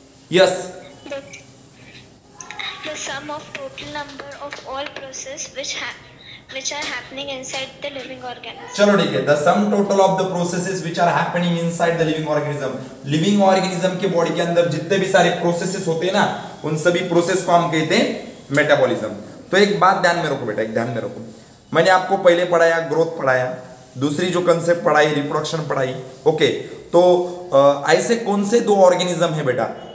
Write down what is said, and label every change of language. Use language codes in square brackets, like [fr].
[en] Yes. The sum of total number of all process which are happening inside the living organism. [hi] चलो ठीक है. [en] The sum total of the processes which are happening inside the living organism. [hi] Living organism के body के अंदर जितने भी सारे processes होते हैं ना उन सभी प्रोसेस को हम कहते हैं मेटाबॉलिज्म. तो एक बात ध्यान में रखो बेटा, एक ध्यान में रखो. मैंने आपको पहले पढ़ाया ग्रोथ पढ़ाया, दूसरी जो कंसेप्ट पढ़ाई रिप्रोडक्शन पढ़ाई. ओके तो ऐसे कौन से दो ऑर्गेनिज्म है बेटा?